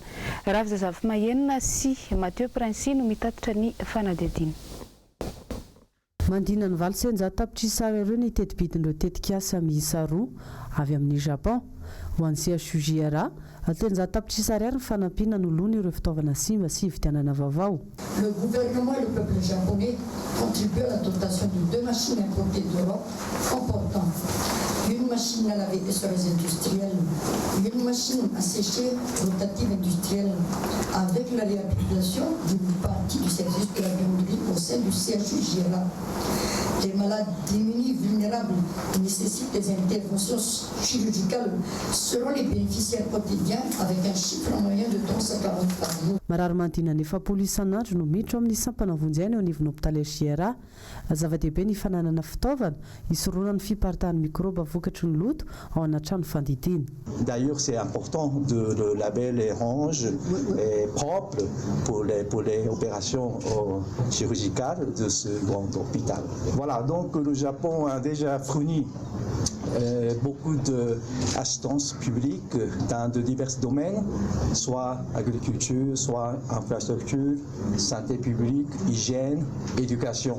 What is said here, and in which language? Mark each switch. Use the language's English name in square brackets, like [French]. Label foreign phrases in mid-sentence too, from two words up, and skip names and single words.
[Malagasy] Ravy Zazavy Mahenina sy Mathieu Prince no mitatitra ny fanadihadiana. Mandina ny 700 tapitrisa ireo ny tetibidin'ireo tetikasa miisa 2 avy amin'ny Japon ho an'ny CHUJRA teny za tapitrisy ariary ny fanampiana nolona ireo fitaovana simba sy vidianana vaovao. [French] Le gouvernement et le peuple japonais contribuent à la dotation de 2 machines importées d'Europe comportant une machine à laver essoreuse industrielle, une machine à sécher rotative industrielle, avec la réhabilitation d'une partie du service de la buanderie au sein du CHUJRA. Les malades démunis, vulnérables, qui nécessitent des interventions chirurgicales seront les bénéficiaires quotidiens avec un chiffre moyen de 340 par jour. [Malagasy] Marary manodina ny efapolo isan'andro no miditra amin'ny sampanavonjena eo anivon'ny hôpitaly JRA. Zava-dehibe ny fananana fitaovana hisoroana ny fiparitahan'ny microbe vokatry ny loto ao anatrano fandidiana. [French] D'ailleurs, c'est important de laver les ranges propres pour les opérations chirurgicales de ce grand hôpital. Voilà, donc le Japon a déjà fourni beaucoup d'assistance publique dans de divers domaines, soit agriculture, soit infrastructure, santé publique, hygiène, éducation.